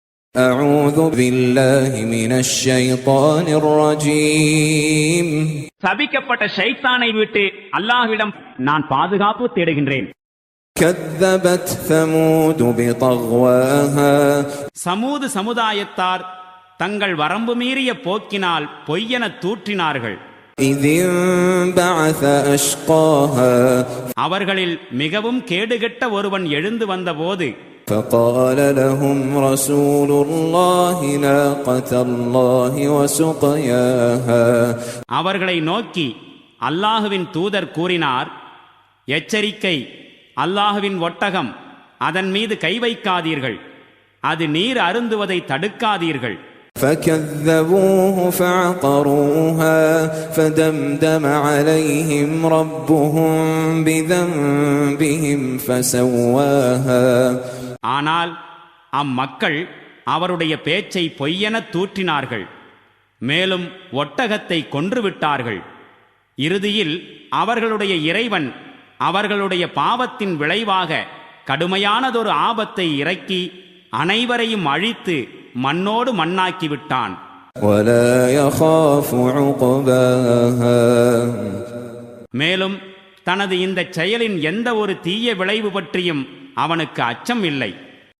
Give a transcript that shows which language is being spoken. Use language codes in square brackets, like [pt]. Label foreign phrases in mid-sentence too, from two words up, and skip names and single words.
[ar] أعوذ بالله من الشيطان الرجيم. [ta] சபிக்கப்பட்ட ஷைத்தானை விட்டு அல்லாஹ்விடம் நான் பாதுகாப்பு தேடுகின்றேன். [ar] كذبت ثمود بطغواها. [ta] சமூது சமுதாயத்தார் தங்கள் வரம்பு மீறிய போக்கினால் பொய்யென தூற்றினார்கள். [ar] إذ انبعث أشقاها. [ta] அவர்களில் மிகவும் கேடுகெட்ட ஒருவன் எழுந்து வந்தபோது [ar] فقال لهم رسول الله ناقة الله وسقياها. [ta] அவர்களை நோக்கி அல்லாஹுவின் தூதர் கூறினார், எச்சரிக்கை, அல்லாஹுவின் ஒட்டகம், அதன் மீது கை வைக்காதீர்கள், அது நீர் அருந்துவதை தடுக்காதீர்கள். [ar] فكذبوه فعقروها فدمدم عليهم ربهم بذنبهم فسواها. [ta] ஆனால் அம்மக்கள் அவருடைய பேச்சை பொய்யென தூற்றினார்கள், மேலும் ஒட்டகத்தை கொன்றுவிட்டார்கள். இறுதியில் அவர்களுடைய இறைவன் அவர்களுடைய பாவத்தின் விளைவாக கடுமையானதொரு ஆபத்தை இறக்கி அனைவரையும் அழித்து மண்ணோடு மண்ணாக்கிவிட்டான். [ar] ولا يخاف عقباها. [ta] மேலும் தனது இந்த செயலின் எந்த ஒரு தீய விளைவு பற்றியும் அவனுக்கு அச்சம் இல்லை.